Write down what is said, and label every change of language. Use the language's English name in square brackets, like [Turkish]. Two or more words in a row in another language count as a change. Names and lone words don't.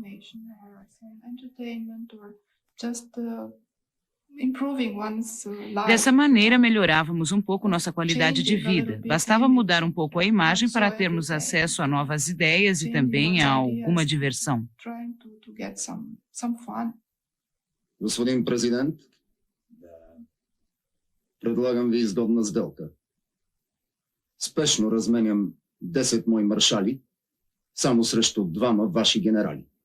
[Portuguese] Dessa maneira, melhorávamos um pouco nossa qualidade de vida. Bastava mudar um pouco a imagem para termos acesso a novas ideias e também a alguma diversão. [Bulgarian] Господин президент, предлагам ви изгодна сделка. Спешно разменям 10 мои маршали, само срещу 2 ваши генерали.